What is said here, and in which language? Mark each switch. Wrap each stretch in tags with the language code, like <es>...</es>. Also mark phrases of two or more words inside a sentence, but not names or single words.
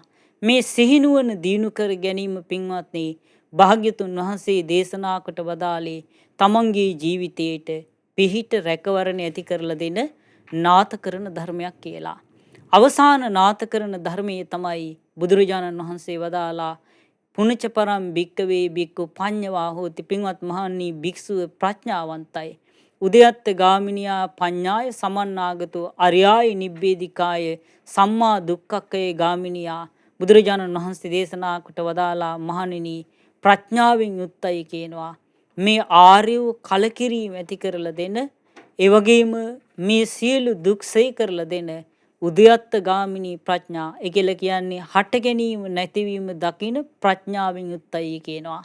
<si>මේ සිහිනුවන දිනු කර ගැනීම පින්වත්නි භාග්‍යතුන් වහන්සේ දේශනා කොට වදාළේ තමන්ගේ ජීවිතයට පිහිට රැකවරණ ඇති කරලා දෙන නාත කරන ධර්මයක් කියලා. අවසාන නාත කරන ධර්මයේ තමයි බුදුරජාණන් වහන්සේ වදාලා</si> <pi>පුනච පරම් භික්කවේ භික්ඛු පඤ්ඤවා හෝති.</pi> <si>පින්වත් මහණනි භික්ෂුව ප්‍රඥාවන්තයි.</si> <pi>උදයත්ත ගාමිනියා පඤ්ඤාය සමන්නාගතෝ අරියාය නිබ්බේධිකාය සම්මා දුක්ඛක්ඛේ ගාමිනියා.</pi> <si>බුදුරජාණන් වහන්සේ දේශනා කොට වදාලා මහණෙනි ප්‍රඥාවෙන් යුක්තයි කියනවා. මේ ආර්ය වූ කලකිරීම ඇති කරලා දෙන, ඒ වගේම මේ සියලු දුක් සෙයි කරලා දෙන උදයත්ත ගාමිනී ප්‍රඥා. ඒ කියලා කියන්නේ හට ගැනීම නැතිවීම දකින ප්‍රඥාවෙන් යුක්තයි කියනවා.</si>